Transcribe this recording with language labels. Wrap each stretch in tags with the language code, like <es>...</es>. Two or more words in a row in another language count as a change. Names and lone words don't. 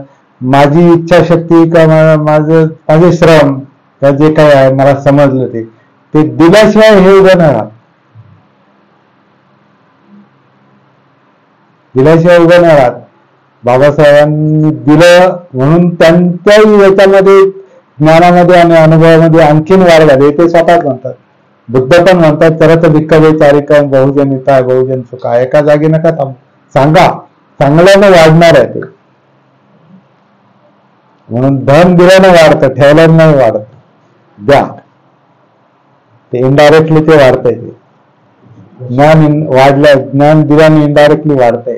<mr>माझी इच्छाशक्ती का माझे श्रम का जे काय आहे मला समजलं ते दिल्याशिवाय हे उभं नाही राहत. दिल्याशिवाय उभं नाही राहत. बाबासाहेबांनी दिलं म्हणून त्यांच्याही याच्यामध्ये ज्ञानामध्ये आणि अनुभवामध्ये आणखीन वाढ झाली. ते स्वतःच म्हणतात. बुद्ध पण म्हणतात</mr> <pi>तरत भिक्खवे चारिकम बहुजन हिताय बहुजन सुखाय.</pi> <mr>एका जागी नका थांबू, सांगा, चांगल्यानं वाढणार आहे ते. म्हणून धन दिल्यानं वाढतं, ठेवल्यानं नाही वाढत. द्या, ते इनडायरेक्टली ते वाढतंय. ते ज्ञान वाढलं, ज्ञान दिल्याने इनडायरेक्टली वाढतंय.</mr>